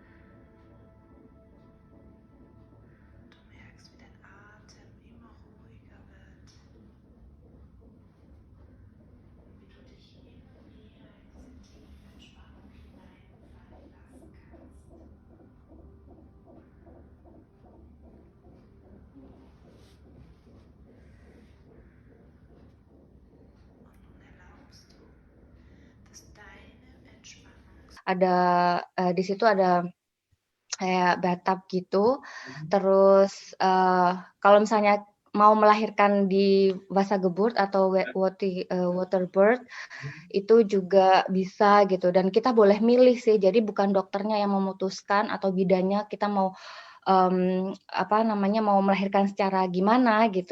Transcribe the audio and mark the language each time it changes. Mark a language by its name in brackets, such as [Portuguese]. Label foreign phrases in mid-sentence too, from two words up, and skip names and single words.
[German] Du merkst, wie dein Atem immer ruhiger wird, wie du dich immer mehr in diese tiefe Entspannung hineinfallen lassen kannst. Und nun erlaubst du, dass deine Entspannung [Indonesian] ada, di situ ada kayak bathtub gitu, terus, kalau misalnya mau melahirkan di Wassergeburt atau waterbirth, itu juga bisa gitu dan kita boleh milih sih, jadi bukan dokternya yang memutuskan atau bidannya kita mau, apa namanya, mau melahirkan secara gimana gitu.